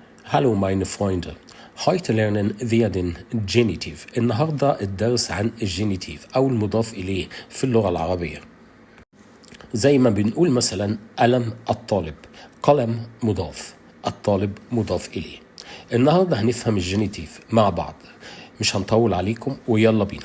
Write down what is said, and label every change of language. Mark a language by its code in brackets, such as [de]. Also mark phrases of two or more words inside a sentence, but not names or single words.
[de] Hallo meine Freunde, heute lernen wir den Genitiv. [ar] النهاردة الدرس عن الجينيتيف أو المضاف إليه في اللغة العربية. زي ما بنقول مثلا قلم الطالب، قلم مضاف، الطالب مضاف إليه. النهاردة هنفهم الجينيتيف مع بعض، مش هنطول عليكم ويلا بينا.